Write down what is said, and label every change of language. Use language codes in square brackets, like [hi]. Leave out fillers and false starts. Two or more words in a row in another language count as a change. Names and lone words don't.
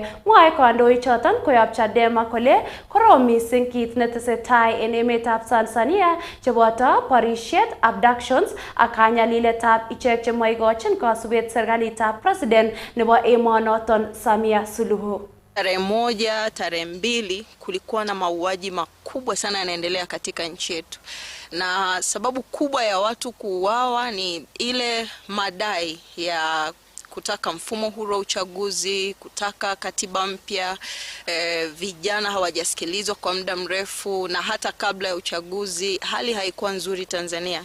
[kln] Mwae kandoichoton koyob Chadema kole korom mising kit netesetai en emetab Tanzania cheboto borishet, abductions ak kanyaliletab ichek chemoigochin kosubet serikalitab president nebo emonoton Samia Suluhu. [sw] Tarehe 1, tarehe 2 kulikuwa na mauaji makubwa sana yanaendelea katika nchi yetu. Na sababu kubwa ya watu kuuawa ni ile madai ya kutaka mfumo huru wa uchaguzi, kutaka katiba mpya, vijana hawajasikilizwa kwa muda mrefu, na hata kabla ya uchaguzi hali haikuwa nzuri Tanzania.